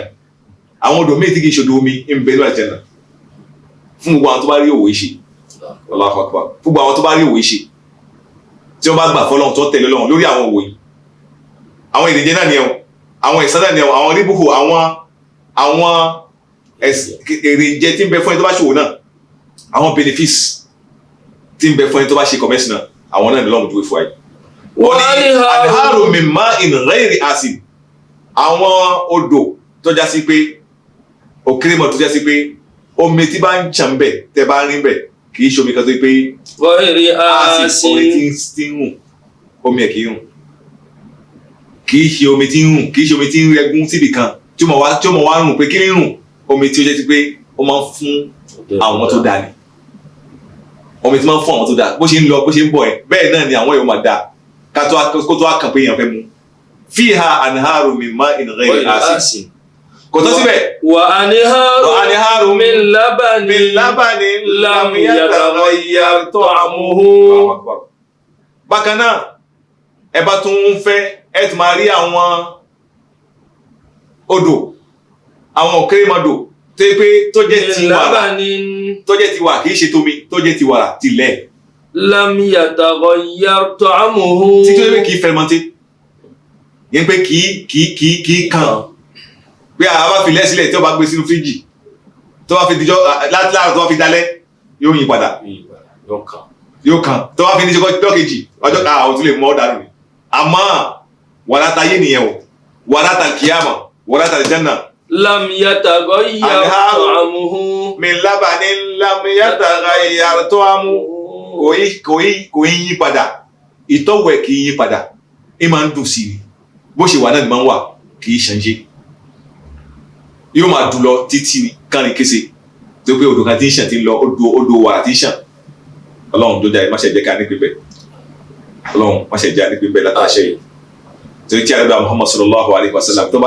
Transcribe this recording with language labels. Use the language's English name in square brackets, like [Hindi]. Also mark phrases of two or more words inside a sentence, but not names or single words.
[Yoruba] Àwọn odò míì tí kì í ṣe odò omi ń bẹ nínú àlìjẹ́nà. Fún gbogbo àwọn tó bá rí òwe ṣe [Arabic] الله أكبر [Yoruba] fún gbogbo àwọn tó bá rí òwe ṣe tí wọ́n bá gbà fọ́lọ́run tó tẹ̀lé Ọlọ́run lórí àwọn òwe àwọn ìdíje náà ni ẹ̀wọ̀n àwọn ìsán náà ni ẹ̀wọ̀n àwọn ríbùkù àwọn èrè jẹ tí ń bẹ fún ẹni tó bá ṣòwò náà àwọn benefits tí ń bẹ fún ẹni tó bá ṣe commerce náà àwọn náà ni Ọlọ́run dúró fún ayé. wọ́n ní [Arabic] أنهار من ماء غير آسن [Yoruba] àwọn odò tó já sí pé òkèrèmọ̀ tó já sí pé omi tí bá ń ṣàn bẹ̀ tẹ́ bá rí bẹ̀ kì í ṣe omi kan tó pé [Arabic] غير آسن [Yoruba] omi tí ń rùn omi ẹ̀ kì í rùn kì í ṣe omi tí ń rùn kì í ṣe omi tí ń rẹgún síbì kan tí ó mọ̀ wá rùn pé kí ní rùn omi tí ó jẹ́ sí pé ó máa ń fún àwọn tó dáa ni omi tí máa ń fún àwọn tó dáa bó ṣe ń lọ bó ṣe ń bọ̀ ẹ̀ bẹ́ẹ̀ náà ni àwọn èèyàn máa dáa kó tó wá kàn pé èèyàn fẹ́ mu [Arabic] فيها أنهار من ماء غير آسن [Yoruba] kò tó síbẹ̀. [Arabic] وأنهار من لبن لم يتغير طعمه. [Yoruba] bákan náà ẹ bá tún ń fẹ́ ẹ tún máa rí àwọn odò àwọn òkèrèmọdò tó yẹ pé tó jẹ́ ti wàrà kì í ṣe tomi tó jẹ́ ti wàrà tilẹ̀. [Arabic] لم يتغير طعمه. [Yoruba] tí tó yẹ pé kì í fermenté yẹn pé kì í kan pé a bá fi lẹ́sílẹ̀ tí ó bá gbé sínú fíríjì tó bá fi dijọ́ láàárọ̀ tó bá fi dalẹ̀ yóò yí padà yóò kan tó bá fi ní ọjọ́ kejì ọjọ́ ká àwọn tó lè mọ́ dànù ni àmọ́ wàrà ta yé nìyẹn o wàrà ta kìyàmọ̀ wàrà ta janna. [Arabic] لم يتغير طعمه. من لبن لم يتغير طعمه. [Yoruba] kò yí padà ìtọ́wò ẹ̀ kì í yí padà ẹ máa ń dùn sí i bó ṣe wà náà ni máa ń wà kì í ṣànṣe yóò máa dùn lọ títí kánrin kése tó pé odò kan tí ń ṣàn tí ń lọ odò wàrà tí ń ṣàn ọlọ́run tó jáde má ṣe jẹ́ ká ní pípẹ́ ọlọ́run má ṣe jẹ́ ká ní pípẹ́ látàṣẹ yìí torí tí àdúrà Muhammad [Arabic] صلى الله عليه وسلم [Yoruba] tó bá